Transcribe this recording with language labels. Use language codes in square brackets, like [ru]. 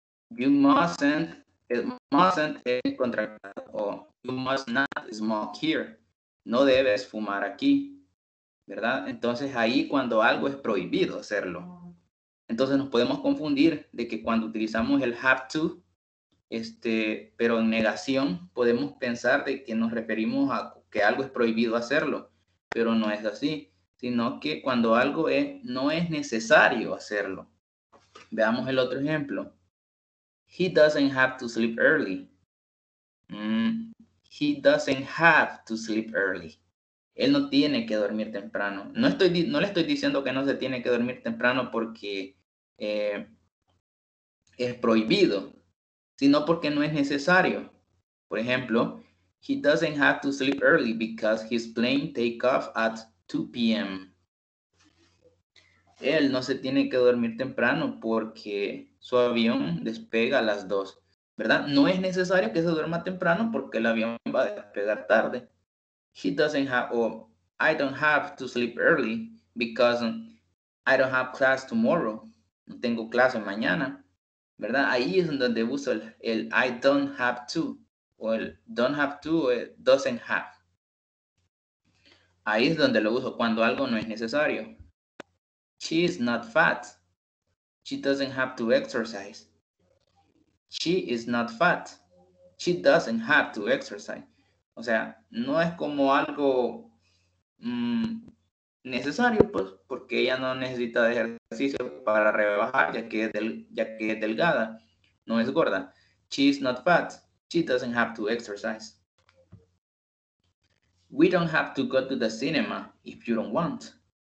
[en] You mustn't [es] es contractado, o [en] you must not smoke here. [es] No debes fumar aquí, ¿verdad? Entonces ahí cuando algo es prohibido hacerlo. Entonces nos podemos confundir de que cuando utilizamos el have to, pero en negación podemos pensar de que nos referimos a que algo es prohibido hacerlo, pero no es así, sino que cuando algo no es necesario hacerlo. Veamos el otro ejemplo. [en] He doesn't have to sleep early. He doesn't have to sleep early. [es] Él no tiene que dormir temprano. No le estoy diciendo que no se tiene que dormir temprano porque es prohibido, sino porque no es necesario. Por ejemplo, [en] he doesn't have to sleep early because his plane take off at 2 p.m. [es] Él no se tiene que dormir temprano porque su avión despega a las 2, ¿verdad? No es necesario que se duerma temprano porque el avión va a despegar tarde. [en] He doesn't have, or I don't have to sleep early because I don't have class tomorrow. [es] No tengo clase mañana, ¿verdad? Ahí es donde uso el I don't have to, o el don't have to, o el doesn't have. Ahí es donde lo uso cuando algo no es necesario. [en] She is not fat. She doesn't have to exercise. She is not fat. She doesn't have to exercise. [es] O sea, no es como algo necesario, pues, porque ella no necesita de ejercicio para rebajar, ya que es delgada, no es gorda. [en] She is not fat. She doesn't have to exercise. We don't have to go to the cinema if you don't want.